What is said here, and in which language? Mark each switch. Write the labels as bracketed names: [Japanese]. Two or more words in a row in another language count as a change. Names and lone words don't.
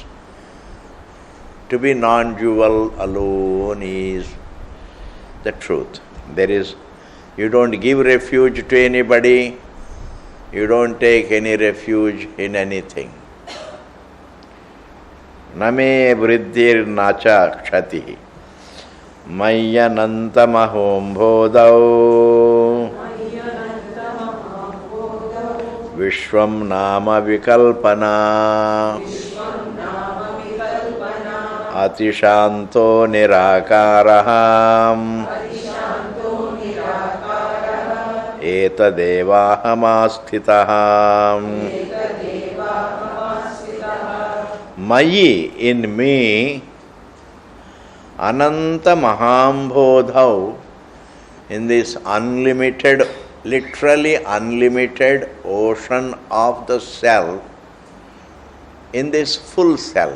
[English] To be non-dual alone is the truth. You don't give refuge to anybody, you don't take any refuge in anything. [Sanskrit] Name vriddhir nacha kshati mayyanantamahom bodhau vishwam nama vikalpana atishanto nirakaraham etadevahamastitaham. [English] Mayi, in me, [Sanskrit] ananta mahambodhau, [English] in this unlimited, literally unlimited ocean of the self, in this full self.